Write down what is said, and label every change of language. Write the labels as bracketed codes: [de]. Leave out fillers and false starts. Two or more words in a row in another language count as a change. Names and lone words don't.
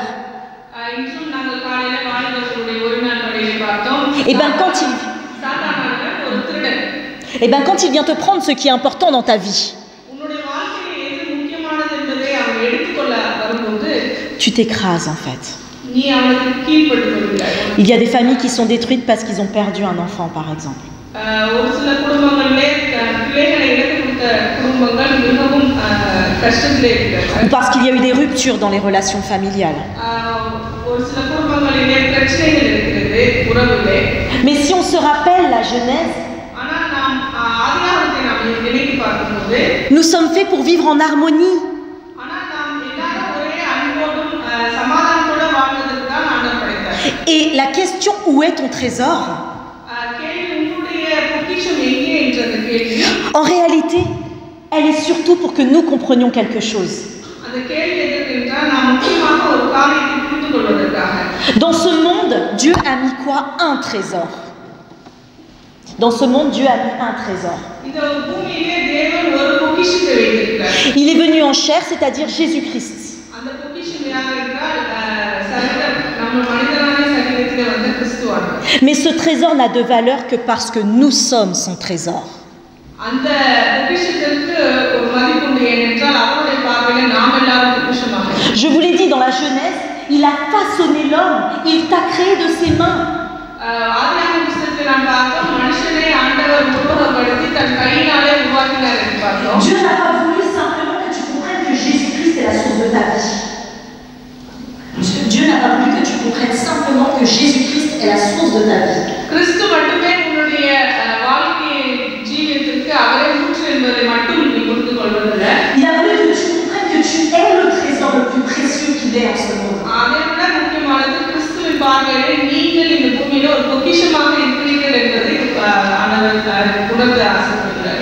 [ta] இன்றும் நாங்கள் காலையில வாலிபர்களுடைய ஒரு நாள் பள்ளியிலே பார்த்தோம். [fr] Et bien [ta] சாத்தானானவன் ஒரு திருடன். [fr] quand il vient te prendre ce qui est important dans ta vie, [ta] உன்னுடைய வாழ்க்கையில் எது முக்கியமானது என்பதை அவன் எடுத்துக்கொள்ள வரும்போது [fr] tu t'écrases en fait. [ta] நீ அவனுக்கு கீழ்ப்பட்டு வருகிறாய். [fr] Il y a des familles qui sont détruites parce qu'ils ont perdu un enfant par exemple. [ta] ஒரு சில குடும்பங்களிலே பிள்ளைகளை இழந்து கொடுத்த குடும்பங்கள் மிகவும் கஷ்டத்திலே இருக்கிறது. [fr] Ou parce qu'il y a eu des ruptures dans les relations familiales. [ta] ஒரு சில குடும்பங்களிலே பிரச்சனைகள் இருக்கிறது உறவிலே. [fr] Mais si on se rappelle la Genèse, [ta] ஆனால் நாம் ஆதியாகமத்தை நாம் நினைத்து பார்க்கும்போது, [fr] nous sommes faits pour vivre en harmonie. [ta] ஆனால் நாம் எல்லாரும் ஒரே அன்போடும் சமாதானத்தோட வாழ்வதற்கு தான் ஆண்டவர் படைத்தார். [fr] Et la question où est ton trésor? [ta] கேள்வி உன்னுடைய பொக்கிஷம் எங்கே என்ற அந்த கேள்வி, [fr] En réalité, elle est surtout pour que nous comprenions quelque chose. [ta] அந்த கேள்வி எதற்கு என்றால் நாம் முக்கியமாக ஒரு காரியத்தை புரிந்து கொள்வதற்காக. [fr] Dans ce monde, Dieu a mis quoi? Un trésor. Dans ce monde, Dieu a mis un trésor. [ta] இந்த பூமியிலே தேவன் ஒரு பொக்கிஷத்தை வைத்திருக்கிறார். [fr] Il est venu en chair, c'est-à-dire Jésus-Christ. [ta] அந்த பொக்கிஷம் யார் என்றால் நம்ம மனிதனான சரீரத்திலே வந்த கிறிஸ்துவானவர். [fr] Mais ce trésor n'a de valeur que parce que nous sommes son trésor. [ta] அந்த பொக்கிஷத்திற்கு ஒரு மதிப்பு உண்டு ஏனென்றால் அவருடைய பார்வையில நாம் எல்லாரும் பொக்கிஷமாக. [fr] Je vous l'ai dit dans la Genèse, il a façonné l'homme, il t'a créé de ses mains. [ta] ஆதியாகம புத்தகத்தில் நாம் பார்த்தோம், மனுஷனை ஆண்டவர் உருவகப்படுத்தி தன் கையினாலே உருவாக்கினார் என்று பார்த்தோம். [fr] Dieu n'a pas voulu simplement que tu comprennes que Jésus-Christ est la source de ta vie. Dieu n'a pas voulu que tu comprennes simplement que Jésus-Christ est la source de ta vie. [ta] கிறிஸ்து மட்டுமே உன்னுடைய வாழ்க்கை ஜீவியத்திற்கு அவரே ஊற்று என்பதை மட்டும் நீ புரிந்து கொள்வதில்லை. [fr] Il a voulu que tu comprennes que tu es le trésor le plus précieux qu'il est en ce monde. [ta] அதை விட முக்கியமானது கிறிஸ்துவின் பார்வையிலே நீங்கள் இந்த பூமியில ஒரு பொக்கிஷமாக இருக்கிறீர்கள் என்பதை ஆண்டவர் உணர்ந்து ஆசைப்படுகிறார்.